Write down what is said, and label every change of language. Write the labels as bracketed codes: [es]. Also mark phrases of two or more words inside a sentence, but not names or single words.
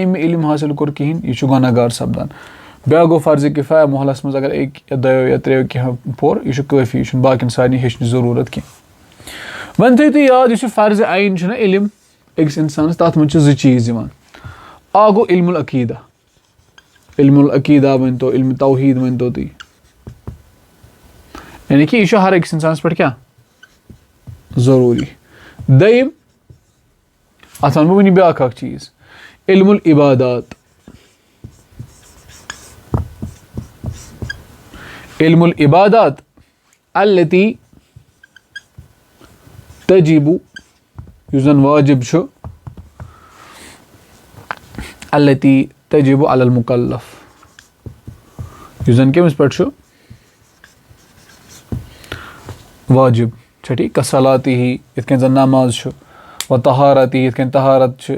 [ks] أمۍ علم حٲصِل کوٚر کِہیٖنۍ یہِ چھُ گۄناہ گار سپدان بیٛاکھ گوٚو فرضِ کِفایہ محلَس منٛز اگر 1 یا 2 یا 3 کینٛہہ پوٚر یہِ چھُ کٲفی یہِ چھُنہٕ باقٕیَن سارنٕے ہیٚچھنٕچ ضروٗرت کینٛہہ وۄنۍ تھٲیِو تُہۍ یاد یُس یہِ فرضِ عین چھُنہ علم أکِس اِنسانَس تَتھ منٛز چھِ 2 چیٖز یِوان اَکھ گوٚو [ar] علمُ العقیٖدہ علمُ العقیٖدہ [ks] ؤنۍتو علمِ توحیٖد ؤنۍتو تُہۍ یعنی کہِ یہِ چھُ ہر أکِس اِنسانَس پٮ۪ٹھ کیٛاہ ضروٗری دوٚیِم اَتھ وَنہٕ بہٕ وٕنہِ بیٛاکھ اَکھ چیٖز [ar] علمُ العبادات علمُ العبادات التی تجیٖبُ [ks] یُس زَن واجِب چھُ [ar] التی تجیٖبُ علی المُکلف [ks] یُس زَن کٔمِس پٮ۪ٹھ چھُ واجِب چھا ٹھیٖک کَصلاتی یِتھ کٔنۍ زَن نماز چھُ [ar] و طہارتی [ks] یِتھ کٔنۍ طہارت چھِ